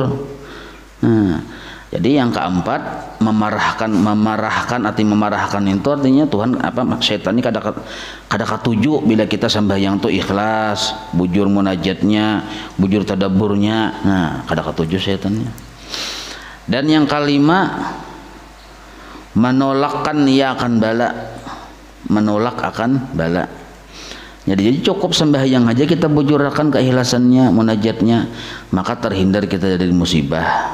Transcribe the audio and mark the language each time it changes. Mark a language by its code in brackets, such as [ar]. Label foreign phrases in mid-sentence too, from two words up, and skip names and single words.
[bjn] Nah jadi yang keempat, memarahkan itu artinya Tuhan syaitan ini kada katuju bila kita sembahyang itu ikhlas, bujur munajatnya, bujur tadabburnya. Nah kada katuju syaitannya. Dan yang kelima, menolakkan ia akan bala, menolak akan bala. Jadi cukup sembahyang aja kita bujurkan keikhlasannya, munajatnya, maka terhindar kita dari musibah.